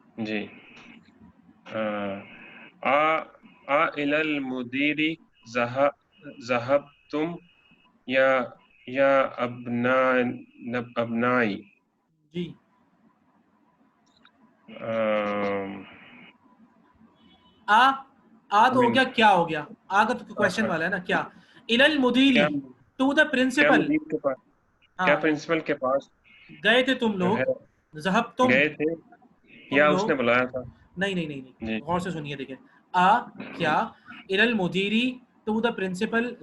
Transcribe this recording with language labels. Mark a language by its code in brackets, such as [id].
[ur] جی [ar] الی المدیر ذهبتم یا ابنائی. [ur] جی تو ہو گیا. کیا ہو گیا؟ آ کا تو کوشچن والا ہے نا. کیا [ar] الی المدیر [en] To the principal. [ur] کیا پرنسپل کے پاس گئے تھے تم لوگ. [ar] ذهبتم [ur] گئے تھے یا اس نے بلایا تھا؟ نہیں غور سے سنیے. [en] دیکھیں [ur] کیا [ar] الی المدیر [en] To the principal.